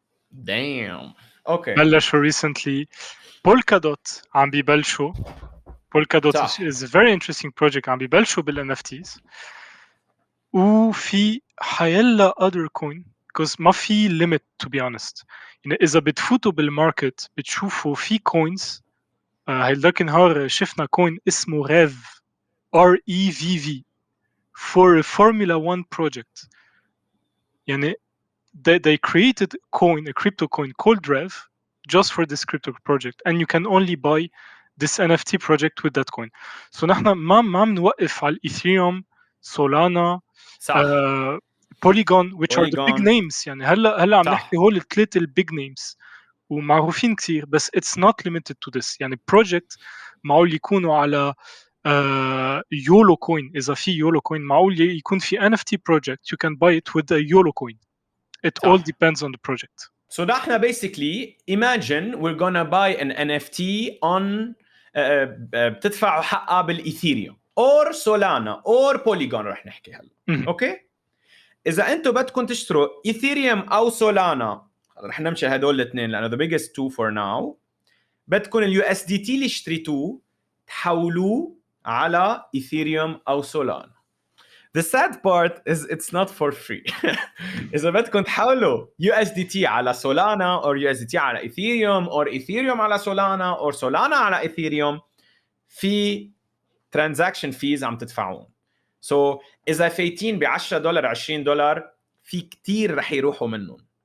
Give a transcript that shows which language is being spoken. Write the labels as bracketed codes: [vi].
[ar] دايم. اوكي بلشوا ريسنتلي. بولكا دوت عم بيبلشوا. [en] Polkadot is a very interesting project عم بيبلشوا بال NFTs. وفي حيلا other coin because ما في limit to be honest. [ar] يعني إذا بتفوتوا بالماركت بتشوفوا في coins. هيداك النهار شفنا كوين اسمه ريف REVV [en] for a Formula 1 project. يعني they created a crypto coin called Rev just for this crypto project, and you can only buy this NFT project with that coin. [ar] So نحن ما بنوقف على الإيثيريوم، سولانا، صح. [en] Polygon which are the big Polygon. [ar] names. يعني هلا عم صح. نحكي هول الثلاث البيج names ومعروفين كتير، بس [en] it's not limited to this. [ar] يعني project معقول يكونوا على YOLO coin. [en] إذا في YOLO coin [ar] معقول يكون في [en] NFT project you can buy it with a YOLO coin. It all depends on the project. So نحن basically imagine we're gonna buy an NFT on [ar] بتدفعوا حقها بالإيثيريوم [en] or Solana or Polygon [ar] رح نحكي هلا. اوكي إذا أنتم بدكم تشتروا إيثيريوم أو سولانا رح نمشي هدول الاثنين لأنه [en] the biggest two for now. [ar] بدكم اليو اس دي تي اللي اشتريتوه تحولوه على إيثيريوم أو سولانا. [en] The sad part is it's not for free. [ar] إذا بدكم تحولوا USDT على سولانا or USDT على إيثيريوم or إيثيريوم على سولانا or سولانا على إيثيريوم في transaction fees عم تدفعون. So إذا فايتين ب $10 $20 في كتير رح يروحوا منهم.